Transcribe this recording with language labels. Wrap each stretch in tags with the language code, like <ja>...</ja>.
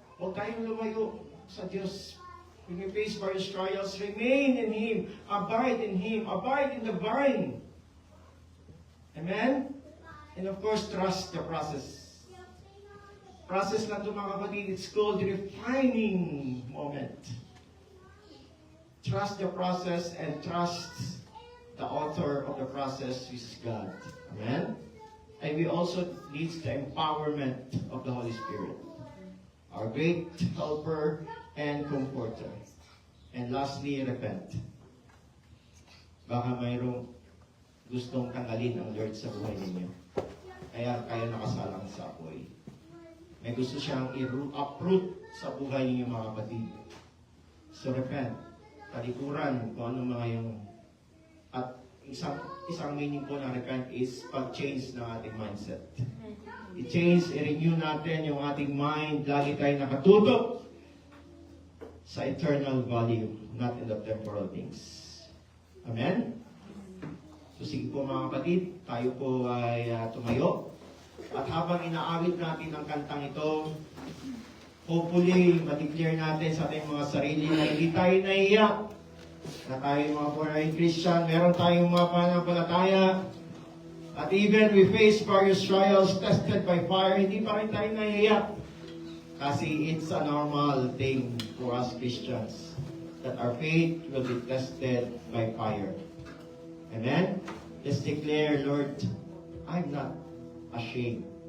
<tl>Huwag tayong lumayo sa Diyos.</tl> <en>When we face various trials, remain in Him. Abide in Him. Abide in the vine. Amen? And of course, trust the process.</en> <tl>Process lang ito, mga kapatid.</tl> <en>It's called the refining moment. Trust the process and trust the author of the process, which is God. Amen? And we also need the empowerment of the Holy Spirit, our great helper and comforter. And lastly, repent.</en> <tl>Baka mayroong gustong tanggalin ang Lord sa buhay ninyo. Kaya kayo nakasalang sa apoy. May gusto siyang i-uproot sa buhay ninyo, mga kapatid.</tl> <en>So repent.</en> <tl>Talikuran kung ano mga yung... At isang meaning po ng repent is pag-change ng ating mindset. I-change, i-renew natin yung ating mind. Lagi tayo nakatutok sa eternal value,</tl> <en>not in the temporal things.</en> <tl>Amen? So sige po, mga kapatid, tayo po ay tumayo. At habang inaawit natin ang kantang ito, hopefully, ma-declare natin sa ating mga sarili na hindi tayo naiiyak. Na tayo mga born-again Christian, meron tayong mga pananampalataya. At even</tl> <en>we face various trials tested by fire,</en> <tl>hindi pa rin tayo naiiyak.</tl> <en>Kasi it's a normal thing for us Christians that our faith will be tested by fire. Amen? Let's declare, Lord, I'm not ashamed.</en>